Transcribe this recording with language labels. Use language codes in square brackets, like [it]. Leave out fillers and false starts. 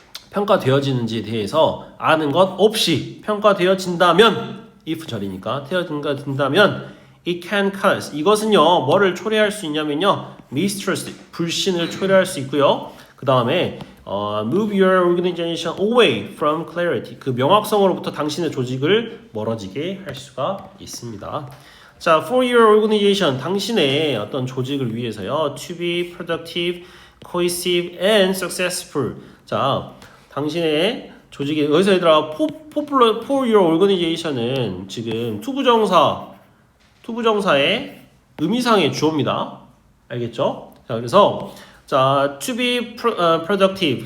[ko] 평가되어지는지에 대해서 아는 것 없이 평가되어진다면 if 절이니까 되어진다면 [en] it can cause [ko] 이것은요 뭐를 초래할 수 있냐면요 mistrust 불신을 초래할 수 있고요 그 다음에 [en] move your organization away from clarity. [ko] 그 명확성으로부터 당신의 조직을 멀어지게 할 수가 있습니다. [en] 자, for your organization, [ko] 당신의 어떤 조직을 위해서요, [en] to be productive, cohesive, and successful. [ko] 자, 당신의 조직에 여기서 얘들아, [en] for your organization [ko] 은 지금 투부정사의 의미상의 주어입니다. 알겠죠? 자, 그래서 자, [en] to be productive.